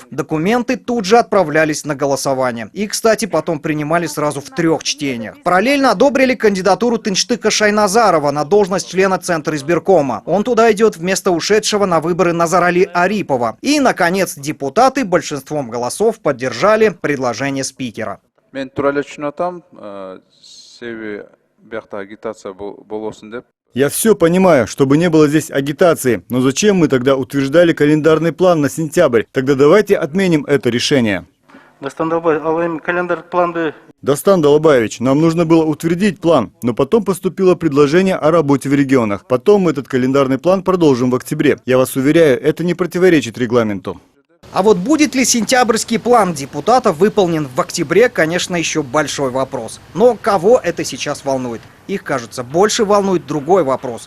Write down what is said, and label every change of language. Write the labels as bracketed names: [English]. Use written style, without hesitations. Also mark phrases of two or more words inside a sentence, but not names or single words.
[Russian] Документы тут же отправлялись на голосование. И, кстати, потом принимали сразу в 3 чтениях. Параллельно одобрили кандидатуру Тынштыка Шайназарова на должность члена Центра избиркома. Он туда идет вместо ушедшего на выборы Назарали Арипова. И, наконец, депутаты большинством голосов поддержали предложение спикера. [Kyrgyz] Мен туралы түшүнүп атам, себеби биякта агитация болосун деп. [Russian] Я все понимаю, чтобы не было здесь агитации, но зачем мы тогда утверждали календарный план на сентябрь? Тогда давайте отменим это решение. [Kyrgyz] Дастан Далбаев, ал эми календар планды [Russian] Дастан Далбаевич, нам нужно было утвердить план, но потом поступило предложение о работе в регионах. Потом мы этот календарный план продолжим в октябре. Я вас уверяю, это не противоречит регламенту. А вот будет ли сентябрьский план депутатов выполнен в октябре, конечно, еще большой вопрос. Но кого это сейчас волнует? Их, кажется, больше волнует другой вопрос.